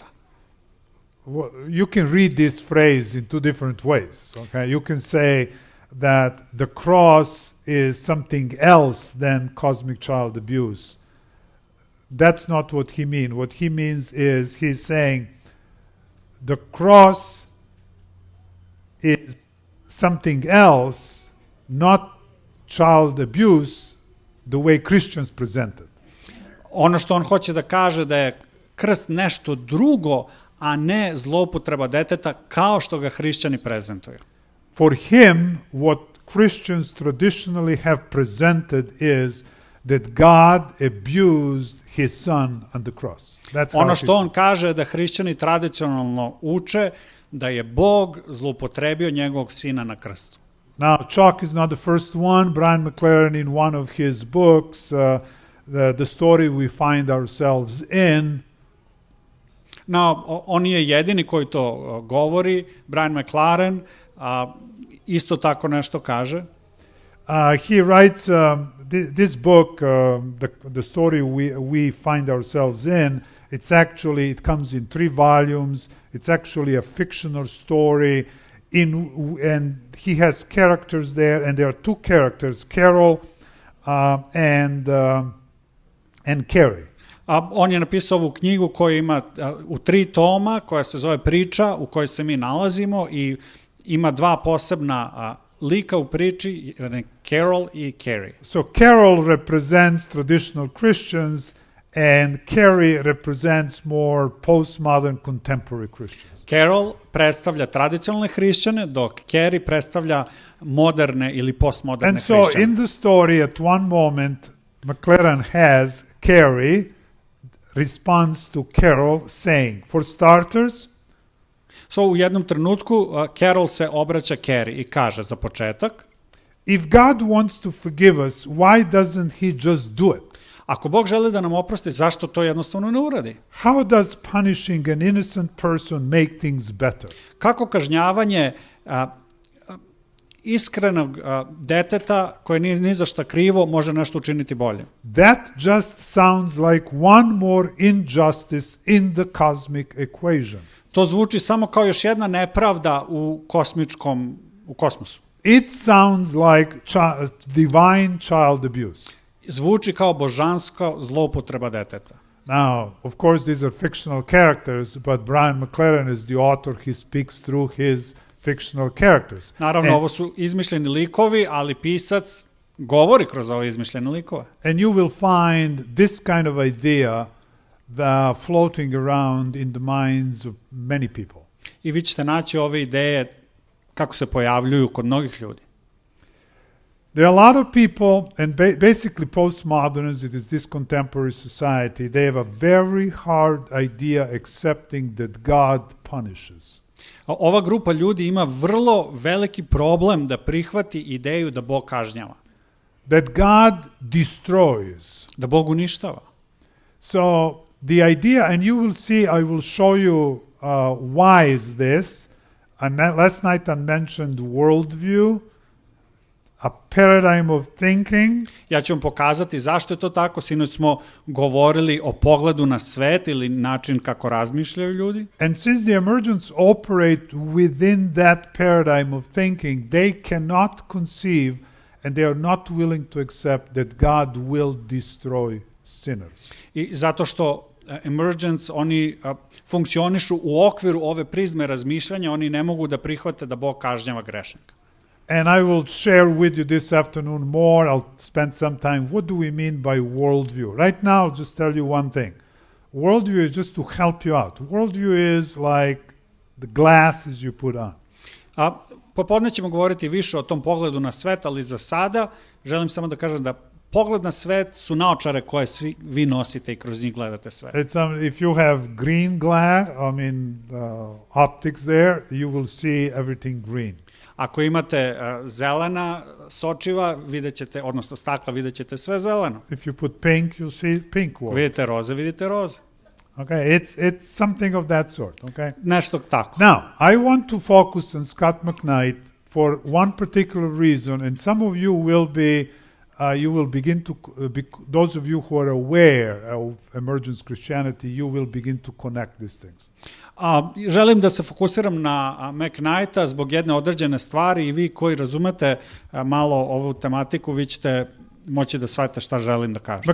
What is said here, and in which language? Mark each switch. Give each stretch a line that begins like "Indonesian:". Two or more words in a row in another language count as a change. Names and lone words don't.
English: You can read this phrase in two different ways. Okay, you can say that the cross is something else than cosmic child abuse. That's not what he means. What he means is he's saying the cross is something else, not child abuse, the way Christians present it.
Serbian: Ono što on hoće da kaže da je krst nešto drugo, a ne zloupotreba deteta kao što ga hrišćani prezentuju.
English: For him, what Christians traditionally have presented is that God abused his son on the cross.
Serbian: Ono što on kaže da hrišćani tradicionalno uče da je Bog zloupotrebio njegovog sina na krstu.
English: Now, Chalk is not the first one. Brian McLaren, in one of his books, the story we find ourselves in.
Serbian: Now, on je jedini koji to govori. Brian McLaren isto tako nešto kaže.
English: He writes this book, the story we find ourselves in. It comes in 3 volumes. It's actually a fictional story. And he has characters there, and there are 2 characters, Carol and Carrie.
Serbian: On je napisao ovu knjigu koja ima u 3 toma, koja se zove Priča, u kojoj se mi nalazimo, i ima 2 posebna lika u priči, Carol i Carrie.
English: So Carol represents traditional Christians, and Carrie represents more postmodern contemporary Christians.
Serbian: Carol predstavlja tradicionalne hrišćane, dok Carrie predstavlja moderne ili postmoderne hrišćane.
English: And so in the story, at one moment, McLaren has Carrie responds to Carol saying, for starters,
Serbian: So u jednom trenutku Carol se obraća Carrie i kaže za početak,
English: if God wants to forgive us, why doesn't he just do it?
Serbian: ako Bog želi da nam oprosti, zašto to jednostavno ne uradi?
English: How does punishing an innocent person make things better?
Serbian: Kako kažnjavanje iskrenog deteta koje nije ni za šta krivo može nešto učiniti bolje?
English: That just sounds like one more injustice in the cosmic equation.
Serbian: To zvuči samo kao još jedna nepravda u kosmosu.
English: It sounds like divine child abuse.
Serbian: Zvuči kao božanska zloupotreba deteta.
English: Now, of course, these are fictional characters, but Brian McLaren is the author. He speaks through his fictional characters.
Serbian: Naravno, ovo su izmišljeni likovi, ali pisac govori kroz ove izmišljene likove.
English: And you will find this kind of idea floating around in the minds of many people.
Serbian: I vi ćete naći ove ideje kako se pojavljuju kod mnogih ljudi.
English: There are a lot of people, and basically postmodernism, it is this contemporary society, they have a very hard idea accepting that God punishes.
Serbian: Ova grupa ljudi ima vrlo veliki problem da prihvati ideju da Bog kažnjava.
English: That God destroys.
Serbian: Da Bog uništava.
English: So the idea, and you will see, I will show you why is this. Last night I mentioned worldview, a paradigm of thinking.
Serbian: Ja ću vam pokazati zašto je to tako. Sinoć smo govorili o pogledu na svet ili način kako razmišljaju ljudi.
English: And since the emergents operate within that paradigm of thinking, they cannot conceive and they are not willing to accept that God will destroy sinners.
Serbian: I zato što emergents, oni funkcionišu u okviru ove prizme razmišljanja, oni ne mogu da prihvate da Bog kažnjava grešnika.
English: And I will share with you this afternoon more. I'll spend some time. What do we mean by worldview? Right now, I'll just tell you one thing. Worldview is just to help you out. Worldview is like the glasses you put on.
Serbian: Popodne ćemo govoriti više o tom pogledu na svet, ali za sada želim samo da kažem da pogled na svet su naočare koje svi vi nosite i kroz njih gledate svet.
English: If you have green glass, optics there, you will see everything green.
Serbian: Ako imate zelena sočiva, videćete, odnosno stakla, videćete sve zeleno.
English: If you put pink, you'll see pink world.
Serbian: Vidite roze, vidite roze.
English: Okay, it's something of that sort, okay?
Serbian: Nešto tako.
English: Now, I want to focus on Scott McKnight for one particular reason, and some of you will be, you will begin to, those of you who are aware of emergence Christianity, you will begin to connect these things.
Serbian: Želim da se fokusiram na McKnighta zbog jedne određene stvari i vi koji razumete malo ovu tematiku, vi ćete moći da shvatite šta želim da kažem.